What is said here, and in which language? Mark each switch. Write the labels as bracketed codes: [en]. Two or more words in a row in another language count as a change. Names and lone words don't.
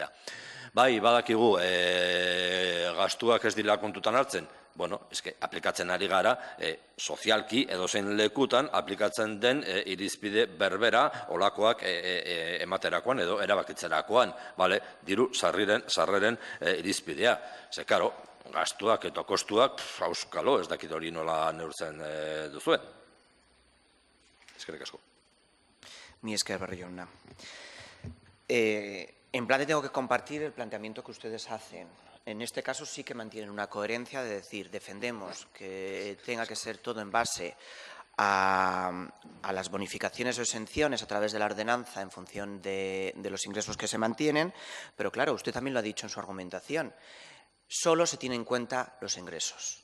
[eu] Bai, badakigu, gastuak ez dira kontutan hartzen, bueno, eske aplikatzen ari gara, sozialki edozein lekutan aplikatzen den irizpide berbera olakoak ematerakoan edo erabakitzerakoan, diru sarreren irizpidea. Ze, karo, gastuak eta kostuak, auskalo, ez dakit hori nola neurtzen duzuen. Eskerrik asko. Mi esker, Barrio jauna. [es] En plan tengo que compartir el planteamiento que ustedes hacen. En este caso sí que mantienen una coherencia de decir, defendemos que tenga que ser todo en base a las bonificaciones o exenciones a través de la ordenanza en función de los ingresos que se mantienen, pero claro, usted también lo ha dicho en su argumentación, solo se tienen en cuenta los ingresos.